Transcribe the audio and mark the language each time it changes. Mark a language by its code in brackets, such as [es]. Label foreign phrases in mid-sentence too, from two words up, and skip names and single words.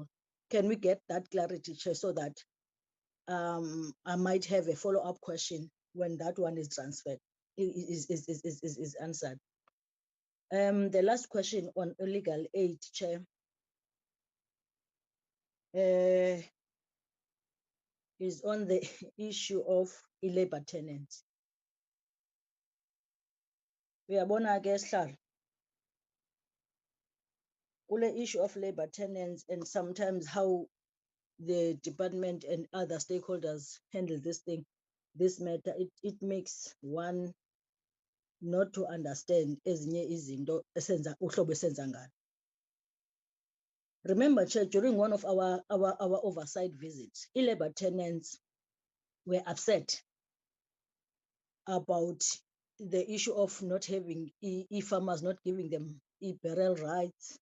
[en] Can we get that clarity, Chair, so that I might have a follow-up question when that one is transferred, is answered. The last question on illegal aid, Chair, is on the issue of labor tenants. [xh] Uyabona ke Sihlalo, [en] kule issue of labor tenants and sometimes how the department and other stakeholders handle this matter, it makes one not to understand [xh] ezinye izinto esenza uhlobo esenza ngalo. [en] Remember, Chair, during one of our oversight visits, labor tenants were upset about the issue of not having farmers not giving them burial rights.